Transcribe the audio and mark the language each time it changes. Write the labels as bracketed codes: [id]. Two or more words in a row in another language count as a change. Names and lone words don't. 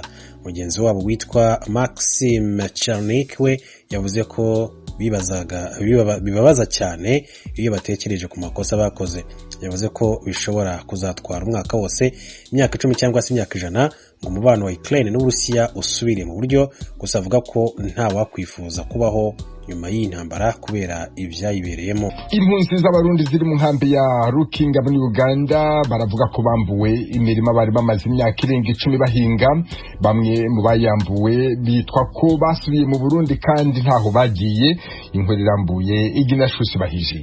[rw] Mugenzi wabo witwa Maxim Chernik we yavuze ko bibabaza cyane iyo batekereje ku makosa bakoze. Yavuze ko bishobora kuzatwara umwaka wose, imyaka 10 cyangwa se imyaka 100 ngo umubano wa Ukraine n'Uburusiya usubire mu buryo. Gusa avuga ko nta wakwifuza kubaho nyuma y'intambara kubera ibyayibereyemo. Impunzi z'abarundi ziri mu nkambi ya Rukinga muri Uganda baravuga ko bambuwe imirima bari bamaze imyaka irenga 10 bahinga. Bamwe mu bayambuwe bitwa ko basubiye mu Burundi kandi ntaho bagiye. Inkuru irambuye Iginashusi Bahije.